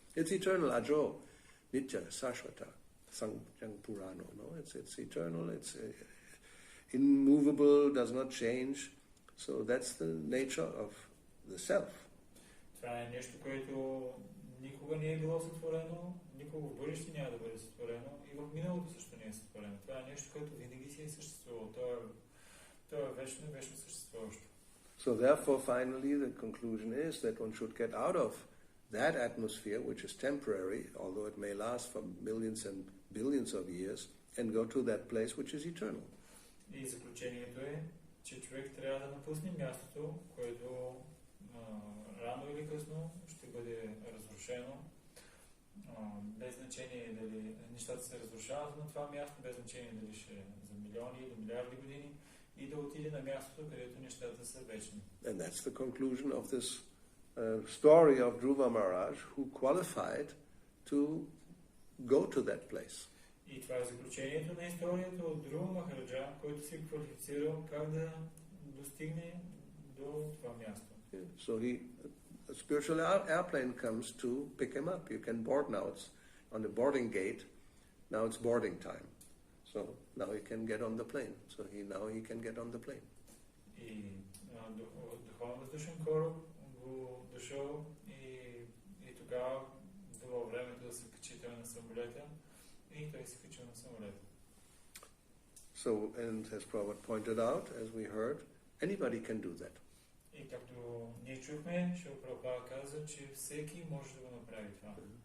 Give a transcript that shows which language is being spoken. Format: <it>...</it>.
<en>It's eternal,</en> <sa>ajo, nitya, sashvata, sangjang purano,</sa> <en>no? It's eternal, it's immovable, does not change. So that's the nature of the self.</en> <bg>Това е нещо, което никога не е било сътворено, никога в бъдеще няма да бъде сътворено и в миналото също не е сътворено. Това е нещо, което винаги си е съществувало. То е вечно и вечно съществуващо.</bg> <en>So therefore, finally, the conclusion is that one should get out of that atmosphere, which is temporary, although it may last for millions and billions of years, and go to that place which is eternal.</en> <bg>И заключението е, че човек трябва да напусне мястото, което рано или късно ще бъде разрушено. Без значение дали нещата се разрушават на това място, без значение дали ще е за милиони или милиарди години, и да отиде на мястото, където нещата са вечни.</bg> <en>And that's the conclusion of this story of Dhruva Maharaj, who qualified to go to that place.</en> <bg>И това е заключението на историята от Dhruva Махараджа, който се квалифицирал как да достигне до това място.</bg> <en>So a spiritual airplane comes to pick him up. You can board now. It's on the boarding gate. Now it's boarding time. So now he can get on the plane. So he can get on the plane.</en> <bg>И духовен въздушен кораб го дошъл и тогава дало времето да се качи на самолета и той се качил на самолета.</bg> <en>So, and as Prabhupada pointed out, as we heard, anybody can do that.</en> <bg>И както ние чухме, Шрила Прабхупада каза, че всеки може да го направи това.</bg>